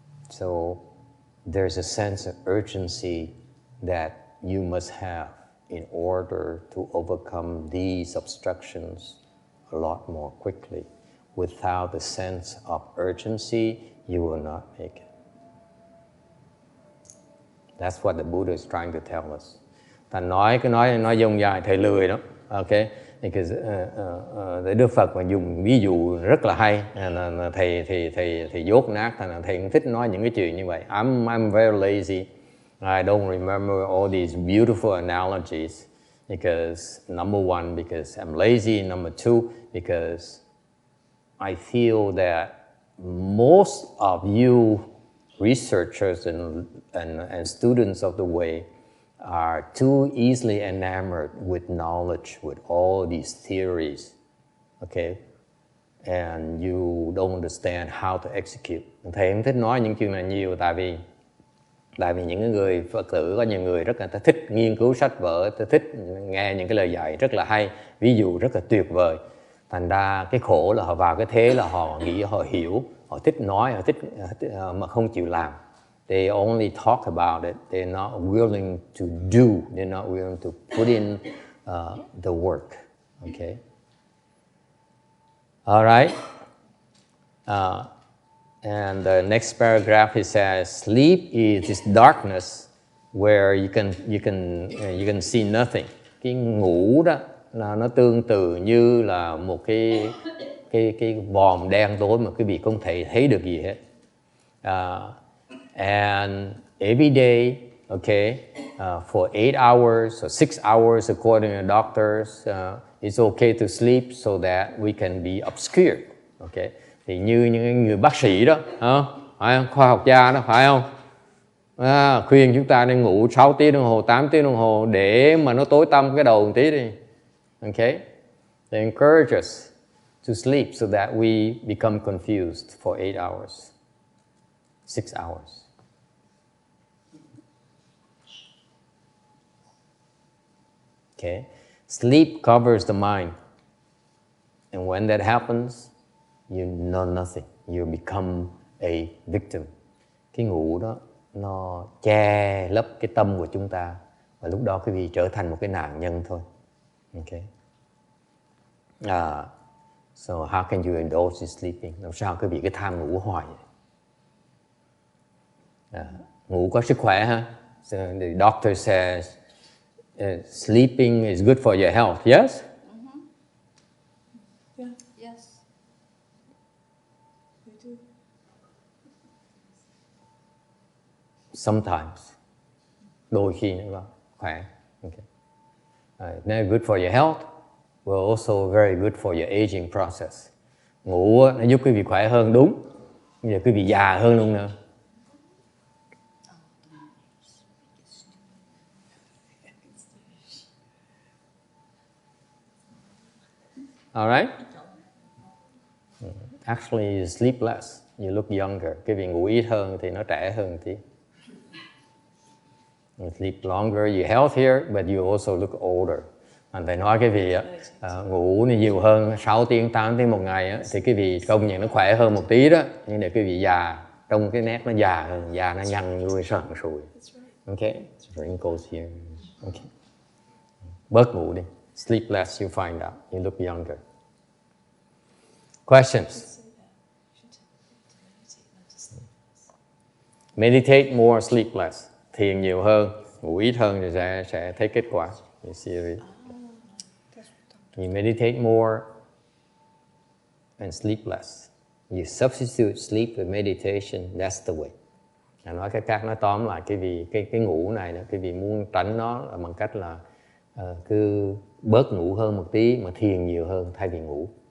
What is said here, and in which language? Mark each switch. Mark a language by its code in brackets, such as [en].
[en] So there's a sense of urgency that you must have in order to overcome these obstructions a lot more quickly. Without the sense of urgency, you will not make it. That's what the Buddha is trying to tell us. [vi] Thành nói dông dài thầy lười đó. Okay? Because Đức Phật mà dùng ví dụ rất là hay, là thầy dốt nát, thành là thầy cũng thích nói những cái chuyện như vậy. [en] I'm very lazy. I don't remember all these beautiful analogies because number one, because I'm lazy. Number two, because I feel that most of you researchers and students of the way are too easily enamored with knowledge, with all these theories, okay? And you don't understand how to execute. [vi] Thầy không thích nói những chuyện này nhiều, tại vì những người Phật tử, có nhiều người rất là thích nghiên cứu sách vở, thích nghe những cái lời dạy rất là hay, ví dụ rất là tuyệt vời. Thành ra cái khổ là họ vào cái thế là họ nghĩ họ hiểu, họ thích nói, họ thích mà không chịu làm. [en] They only talk about it. They're not willing to do. They're not willing to put in the work. Okay. All right. And the next paragraph he says, sleep is this darkness where you can see nothing. [vi] Cái ngủ đó là nó tương tự như là một cái vòm đen tối mà quý vị không thể thấy được gì hết. [en] And every day, okay, for 8 hours or 6 hours according to doctors, it's okay to sleep so that we can be obscured. [vi] Okay, thì như những người bác sĩ đó, phải không? Khoa học gia đó, phải không? Khuyên chúng ta nên ngủ 6 tiếng đồng hồ, 8 tiếng đồng hồ để mà nó tối tăm cái đầu một tí đi. [en] Okay, they encourage us to sleep so that we become confused for 8 hours, 6 hours. Okay, sleep covers the mind, and when that happens, you know nothing. You become a victim. [vi] Cái ngủ đó nó che lấp cái tâm của chúng ta, và lúc đó quý vị trở thành một cái nạn nhân thôi. [en] Okay. So how can you indulge in sleeping? [vi] Làm sao quý vị cứ tham ngủ hoài vậy? Ngủ có sức khỏe ha. [en] So the doctor says sleeping is good for your health. Yes? Yeah, Yes. we do. Sometimes. [vi] Đôi khi nó có khỏe. Okay. [en] It's good for your health. Well, also very good for your aging process. [vi] Ngủ nó giúp quý vị khỏe hơn, đúng. Bây giờ quý vị già hơn luôn nữa. [en] Alright? Actually, you sleep less, you look younger. [vi] Quý vị ngủ ít hơn thì nó trẻ hơn tí. [en] You sleep longer, you're healthier, but you also look older. [vi] Anh phải nói cái vị ngủ nhiều hơn 6 tiếng, 8 tiếng một ngày á, thì cái vị công nhận nó khỏe hơn một tí đó. Nhưng để cái vị già, trong cái nét nó già hơn, già nó nhăn nuôi sần sùi. [en] Okay, wrinkles here. Okay. [vi] Bớt ngủ đi. [en] Sleep less, you find out. You look younger. Questions? Meditate more, sleep less. [vi] Thiền nhiều hơn, ngủ ít hơn thì sẽ thấy kết quả. [en] You see it? You meditate more and sleep less. You substitute sleep with meditation. That's the way. [vi] Nói cách khác, nói tóm lại cái ngủ này, cái vị muốn tránh nó là bằng cách là cứ bớt ngủ hơn một tí mà thiền nhiều hơn thay vì ngủ.